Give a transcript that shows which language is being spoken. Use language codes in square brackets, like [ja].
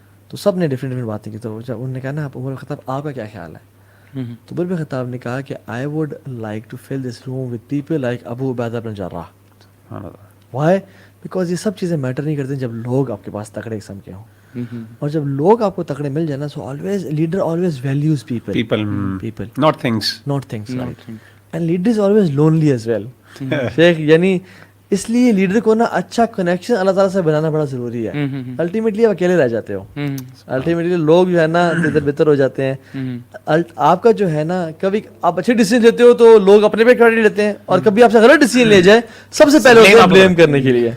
[ur] تو سب نے ڈفرینٹ باتیں کی. تو جب انہوں نے کہا نا عمر بن خطاب آپ کا کیا خیال ہے, تو عمر بن خطاب نے کہا کہ [en] I would like to fill this room with people like [ur] Abu Ubaidah bin الجراح. [en] Why? Because [ur] یہ سب چیزیں میٹر نہیں کرتی جب لوگ آپ کے پاس تکڑے قسم کے ہوں, اور جب لوگ آپ کو تکڑے مل جائے نا, [en] So always leader always values people not things, right, and leader is always lonely as well. [ur] شیخ یعنی اس لیے لیڈر کو نا اچھا کنیکشن اللہ تعالیٰ سے بنانا بڑا ضروری ہے. الٹیمیٹلی آپ اکیلے رہ جاتے ہو, الٹیمیٹلی لوگ جو ہے نا ادھر بہتر ہو جاتے ہیں. آپ کا جو ہے نا کبھی آپ اچھے ڈیسیجن لیتے ہو تو لوگ اپنے پہ کریڈٹ لیتے ہیں, اور کبھی آپ سے غلط ڈیسیجن لے جائے سب سے پہلے ہوتا ہے بلیم کرنے کے لیے.